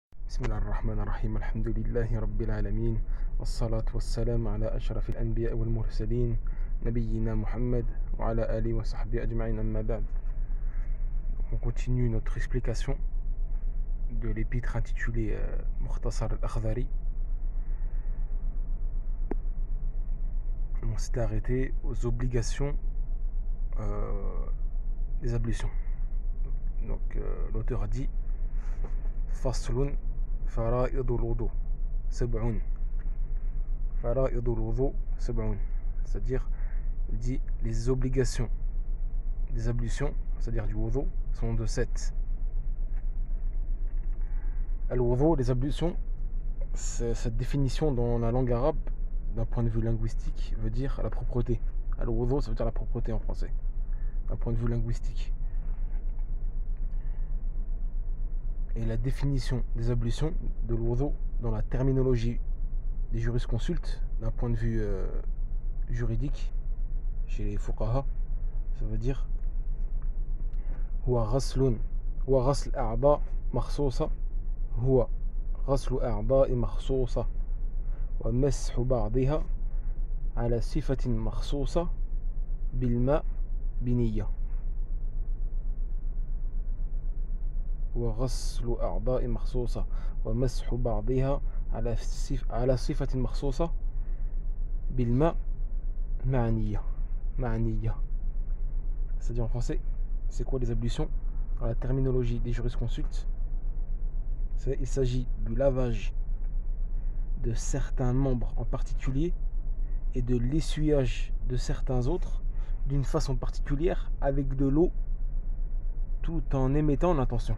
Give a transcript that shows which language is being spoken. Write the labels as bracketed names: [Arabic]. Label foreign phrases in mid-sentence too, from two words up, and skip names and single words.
[Arabic] بسم الله الرحمن الرحيم الحمد لله رب العالمين والصلاة والسلام على أشرف الأنبياء والمرسلين نبينا Muhammad وعلى آله وصحبه أجمعين أما بعد. [French] On continue notre explication de l'épître intitulée Mukhtasar al-Akhdari. On s'était arrêté aux obligations des ablutions. Donc l'auteur a dit [Arabic] فصل فرائض الوضوء سبع. فرائض الوضوء سبع. [French] C'est-à-dire, il dit les obligations des ablutions, c'est-à-dire du wudu, sont de 7. Al-wudu, les ablutions, cette définition dans la langue arabe, d'un point de vue linguistique, veut dire la propreté. Al-wudu, ça veut dire la propreté en français, d'un point de vue linguistique. Et la définition des ablutions de l'wudu dans la terminologie des jurisconsultes, d'un point de vue juridique, chez les fuqaha, ça veut dire [Arabic] هو غسل و غسل أعضاء مخصوصة هو غسل أعضاء مخصوصة ومسح بعضها على صفة مخصوصة بالماء بنية. وغسل أعضاء مخصوصة ومسح بعضها على صفة مخصوصة بالماء معنية. [French] C'est-à-dire en français, c'est quoi les ablutions? Dans la terminologie des jurisconsultes, il s'agit du lavage de certains membres en particulier et de l'essuyage de certains autres d'une façon particulière avec de l'eau tout en émettant l'intention.